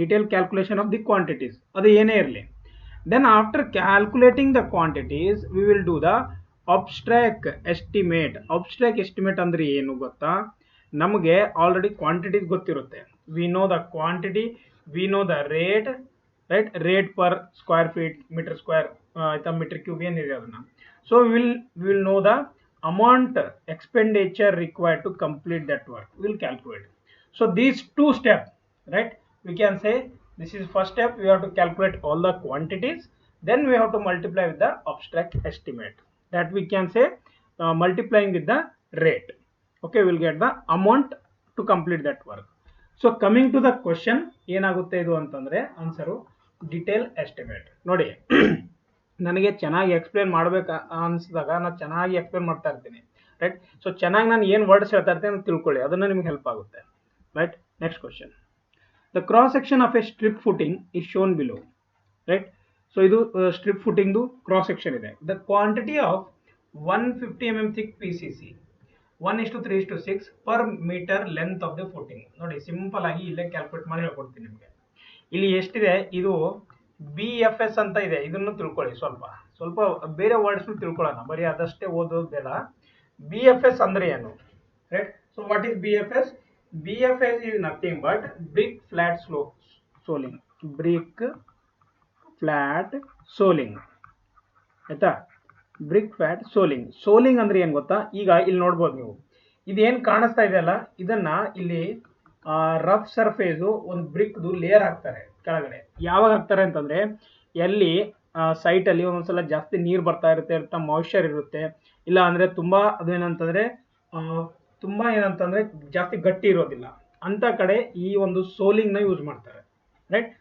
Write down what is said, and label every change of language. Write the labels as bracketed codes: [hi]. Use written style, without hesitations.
[en] detail calculation of the quantities, [kn] ಅದು ಏನೇ ಇರಲಿ. [en] Then after calculating the quantities we will do the abstract estimate. [kn] Abstract estimate ಅಂದ್ರೆ ಏನು ಗೊತ್ತಾ? ನಮಗೆ ಆಲ್ರೆಡಿ ಕ್ವಾಂಟಿಟೀಸ್ ಗೊತ್ತಿರುತ್ತೆ. [en] We know the quantity, we know the rate, right. [kn] Rate per square feet, metre square, ಆಯ್ತಾ, metre cube ಏನಿದೆ ಅದನ್ನ. [en] So will know the amount expenditure required to complete that work, we will calculate. So these two steps, right, we can say This is first step. We have to calculate all the quantities. Then we have to multiply with the abstract estimate. That we can say multiplying with the rate. Okay, we'll get the amount to complete that work. So coming to the question, [kn] ಏನಾಗುತ್ತೆ ಇದು ಅಂತಂದ್ರೆ answer detail estimate. ನೋಡಿ ನನಗೆ ಚೆನ್ನಾಗಿ explain ಮಾಡ್ಬೇಕು ಅನ್ಸಿದಾಗ ನಾನು ಚೆನ್ನಾಗಿ explain ಮಾಡ್ತಾ ಇರ್ತೀನಿ, ರೈಟ್. ಸೊ ಚೆನ್ನಾಗಿ ನಾನು ಏನು ವರ್ಡ್ಸ್ ಹೇಳ್ತಾ ಇರ್ತೀನಿ ಅಂತ ತಿಳ್ಕೊಳ್ಳಿ, ಅದನ್ನು ನಿಮ್ಗೆ ಹೆಲ್ಪ್ ಆಗುತ್ತೆ, right. [en] Next question, the cross section of a strip footing is shown below, right. [kn] So ಇದು ಸ್ಟ್ರಿಪ್ ಫುಟಿಂಗ್ದು ಕ್ರಾಸ್ ಸೆಕ್ಷನ್ ಇದೆ. [en] The quantity of 150 mm thick PCC 1:3:6 per metre length of the footing. [kn] ನೋಡಿ simple ಆಗಿ ಇಲ್ಲೇ calculate ಮಾಡಿ ಹೇಳ್ಕೊಡ್ತೀನಿ ನಿಮಗೆ. ಇಲ್ಲಿ ಎಷ್ಟಿದೆ, ಇದು BFS ಅಂತ ಇದೆ, ಇದನ್ನು ತಿಳ್ಕೊಳ್ಳಿ. ಸ್ವಲ್ಪ ಬೇರೆ ವರ್ಡ್ಸ್ ತಿಳ್ಕೊಳ್ಳೋಣ, ಬರೀ ಅದಷ್ಟೇ ಓದೋದು ಬೇಡ. BFS ಅಂದ್ರೆ ಏನು, right. [en] So what is BFS? BFS is nothing but brick flat soling. Brick flat soling, ಆಯ್ತಾ. Brick flat soling. [kn] ಸೋಲಿಂಗ್ ಅಂದ್ರೆ ಏನ್ ಗೊತ್ತಾ, ಈಗ ಇಲ್ಲಿ ನೋಡ್ಬೋದು ನೀವು, ಇದೇನ್ ಕಾಣಿಸ್ತಾ ಇದೆಯಲ್ಲ, ಇದನ್ನ ಇಲ್ಲಿ ರಫ್ ಸರ್ಫೇಸು ಒಂದು ಬ್ರಿಕ್ದು ಲೇಯರ್ ಹಾಕ್ತಾರೆ ಕೆಳಗಡೆ. ಯಾವಾಗ ಹಾಕ್ತಾರೆ ಅಂತಂದ್ರೆ, ಎಲ್ಲಿ ಸೈಟ್ ಅಲ್ಲಿ ಒಂದೊಂದ್ಸಲ ಜಾಸ್ತಿ ನೀರು ಬರ್ತಾ ಇರುತ್ತೆ, ಮಾಯಿಶ್ಚರ್ ಇರುತ್ತೆ, ಇಲ್ಲ ಅಂದ್ರೆ ತುಂಬಾ ಅದೇನಂತಂದ್ರೆ ತುಂಬಾ ಏನಂತಂದ್ರೆ ಜಾಸ್ತಿ ಗಟ್ಟಿ ಇರೋದಿಲ್ಲ ಅಂತ ಕಡೆ ಈ ಒಂದು ಸೋಲಿಂಗ್ ನ ಯೂಸ್ ಮಾಡ್ತಾರೆ, ರೈಟ್.